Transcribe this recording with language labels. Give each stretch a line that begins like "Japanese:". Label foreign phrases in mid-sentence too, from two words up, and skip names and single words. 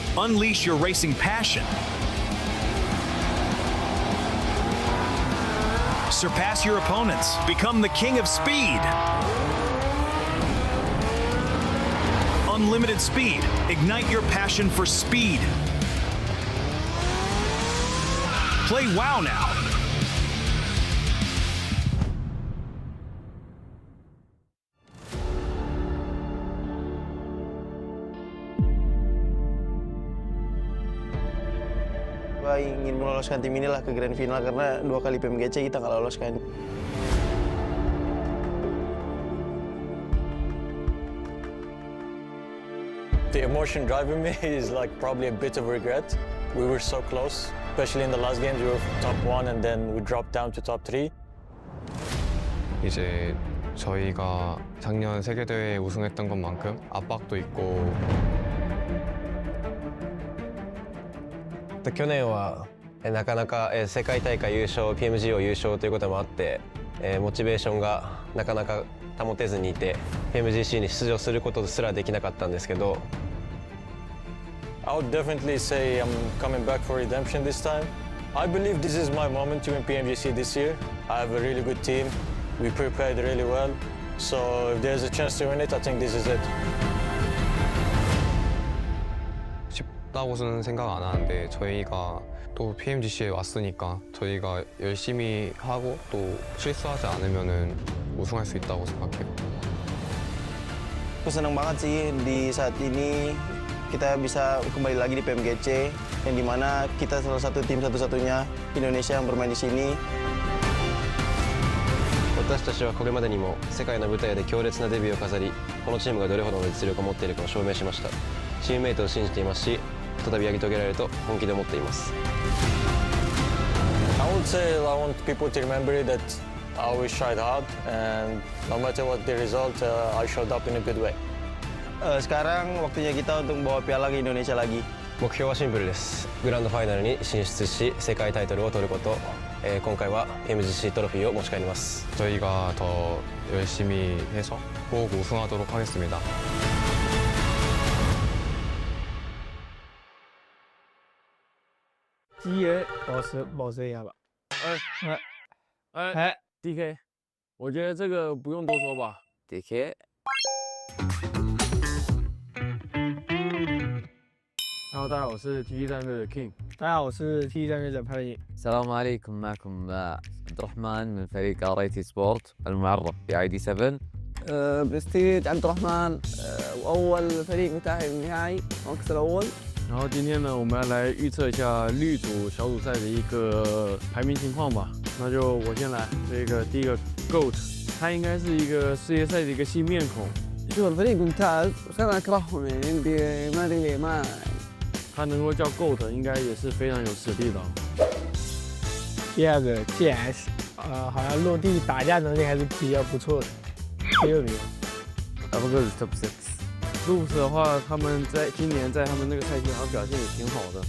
English: Unleash your racing passion. Surpass your opponents. Become the king of speed. Unlimited speed. Ignite your passion for speed. Play WoW now.
Indonesian: Gua ingin meloloskan tim inilah ke
English: grand final
Indonesian: karena 2 kali PMGC kita nggak loloskan.
English: The emotion driving me is like probably a bit of regret. We were so close, especially in the last games. We were top 1 and then we dropped down to top 3.
Korean: 이제 저희가 작년 세계대회 우승했던 것만큼 압박도 있고
Japanese: 去年はなかなか世界大会優勝 PMG を優勝ということもあってモチベーションがなかなか保てずにいて PMGC に出場することすらできなかったんですけど
English: I would definitely say I'm coming back for redemption this time. I believe this is my moment to win PMGC this year. I have a really good team. We prepared really well. So if there's a chance to win it, I think this is it.
Korean: 쉽다고는 생각 안 하는데 저희가 또 PMGC에 왔으니까 저희가 열심히 하고 또 실수하지 않으면은 우승할 수 있다고 생각해요.
Indonesian: Aku senang banget sih di saat ini kita bisa kembali lagi di PMGC yang dimana kita salah satu tim satu-satunya Indonesia yang bermain di sini.
Japanese: 私たちはこれまでにも世界の舞台で強烈なデビューを飾りこのチームがどれほどの実力を持っているかを証明しましたチームメイトを信じていますし再びやり遂げられると本気で思っています
English: I would say I want people to remember that I always tried hard and no matter what the result, I showed up in a good way.
Indonesian: Sekarang waktunya kita untuk bawa piala ke Indonesia lagi.
Japanese: 目標はシンプルですグランドファイナルに進出し世界タイトルを取ること今回は PMGC トロフィーを持ち帰ります
Korean: 저희가 더 열심히 해서 꼭 우승하도록 하겠습니다.
Chinese: GA 保持一下吧。DK， 我觉得这个不用多说吧。DK。Hello， 大家好，我是 T 战队的 King。大家好，我是 T 战队的潘毅。
Arabic: السلام عليكم معكم عبد الرحمن من فريق RIT سبورت المعرف ب ID7 برستيج عبد الرحمن واول فريق متاهل النهائي المركز الاول
Chinese: 然后今天呢，我们要来预测一下绿组小组赛的一个排名情况吧。那就我先来，这个第一个 GOAT， 他应该是一个世界赛的一个新面孔。
Arabic: شوف الفريق ممتاز بس انا اكرههم يعني عندي ما ادري ليه ما
Chinese: 他能够叫 GOAT， 应该也是非常有实力的。第二个 GS， 好像落地打架能力还是比较不错的，第2名。
Arabic: أفضل توب 6。
Chinese: Loops 的话，他们在今年在他们那个赛季好像表现也挺好的。